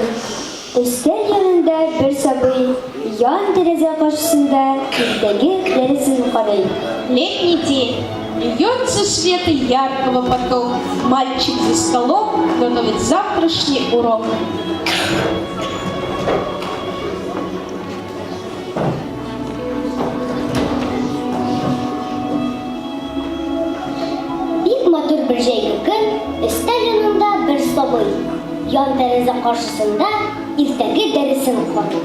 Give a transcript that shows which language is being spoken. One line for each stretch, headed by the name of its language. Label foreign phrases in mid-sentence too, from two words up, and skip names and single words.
Tatar: Өстәл янында бер сабый, ян тәрәзә каршысында иртәге дәресен укый.
Russian: Летний день. Льется свет яркого поток. Мальчик за столом готовит завтрашний урок.
Tatar: Бик матур бер җәйге көн, өстәл янында бер сабый, ян тәрәзә каршысында иртәге дәресен укый.